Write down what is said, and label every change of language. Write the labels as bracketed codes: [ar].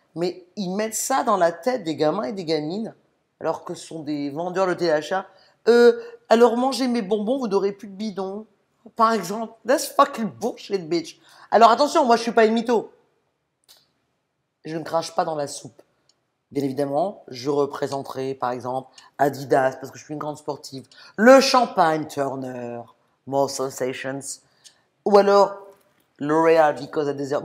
[fr] Mais ils mettent ça dans la tête des gamins et des gamines, alors que ce sont des vendeurs de téléachat. Alors mangez mes bonbons, vous n'aurez plus de bidon. Par exemple, [en] that's fucking bullshit, bitch. [fr] Alors attention, moi je suis pas une mytho. Je ne crache pas dans la soupe. Bien évidemment, je représenterai par exemple Adidas parce que je suis une grande sportive, le Champagne Turner, More Sensations, ou alors L'Oréal [en] because I deserve.